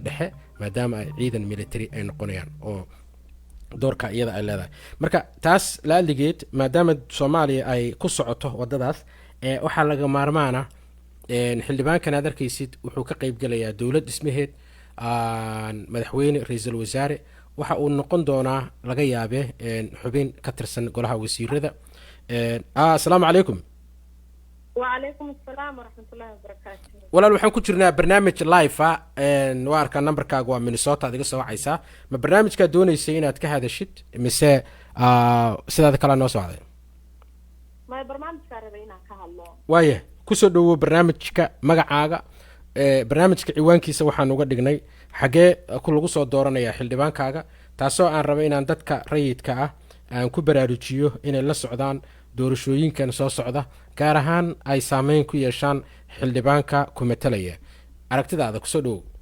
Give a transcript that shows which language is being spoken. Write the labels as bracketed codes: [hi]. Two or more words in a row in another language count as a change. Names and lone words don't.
[so] dhexe maadaama ay ciidan military ay noqonayaan oo doorka iyada ay leedahay marka taas laaligeed maadaama soomaaliya ay ku socoto wadadaas waxaa laga maarmaana xildhibaankan aad arkaysid wuxuu ka qeybgelayaa dowlad dhismaheed madaxweyne ra-iisul wasaare waxa uu noqon doonaa laga yaabe xubin ka tirsan golaha wasiirada [ar] السلام عليكم وعليكم السلام ورحمة الله وبركاته [so] walaal waxaan ku jirnaa barnaamij live ah waa arkaa numberkaaga waa Minnesota adiga soo wacaysaa ma barnaamijka doonaysay inaad ka hadashid mise sidaad kala noo socday ma barnaamijka rabayna ka hadlo waaye ku soo dhawo barnaamijka magacaaga barnaamijka ciwaankiisa waxaan uga dhignay xagee ku lagu soo dooranaya xildhibaankaaga taasoo aan rabay inaan dadka rayidka ah aan ku baraarujiyo inay la socdaan doorashooyinkan soo socda gaar ahaan ay saameyn ku yeeshaan xildhibaanka ku matalaya aragtidaada kusoo dhowow